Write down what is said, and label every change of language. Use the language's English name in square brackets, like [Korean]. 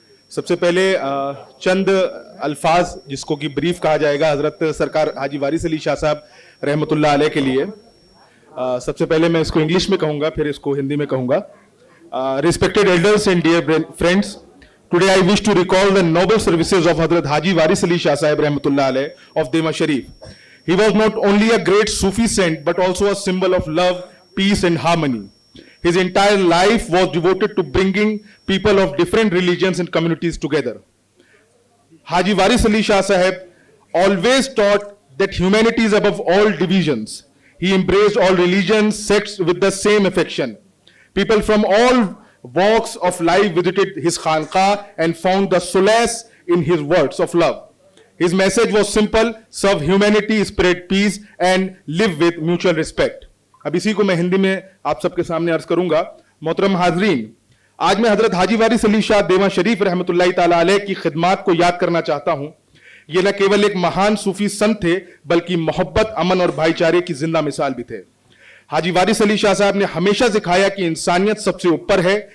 [Hindi] सबसे पहले चंद अल्फाज जिसको कि ब्रीफ कहा जाएगा हजरत सरकार हाजी वारिस अली शाह साहब रहमतुल्लाह अलैह के लिए। सबसे पहले मैं इसको इंग्लिश में कहूँगा, फिर इसको हिंदी में कहूँगा। [English] Respected elders and dear friends, today I wish to recall the noble services of Hazrat Haji Waris Ali Shah Sahab रहमतुल्लाह अलैह of Dewa Sharif. He was not only a great Sufi saint, but also a symbol of love, peace, and harmony. His entire life was devoted to bringing people of different religions and communities together. Haji Waris Ali Shah Sahib always taught that humanity is above all divisions. He embraced all religions, sects with the same affection. People from all walks of life visited his khanqah and found the solace in his words of love. His message was simple: serve humanity, spread peace, and live with mutual respect. [Hindi] अब इसी को मैं हिंदी में आप सबके सामने अर्ज करूंगा। मोहतरम हाजरीन, आज मैं हजरत हाजी वारिस अली शाह देवा शरीफ रहमतुल्लाह ताला अलैह की खिदमात को याद करना चाहता हूं। ये न केवल एक महान सूफी संत थे, बल्कि मोहब्बत, अमन और भाईचारे की जिंदा मिसाल भी थे। हाजी वारिस अली शाह साहब ने हमेशा सिखाया कि इंसानियत सबसे ऊपर है।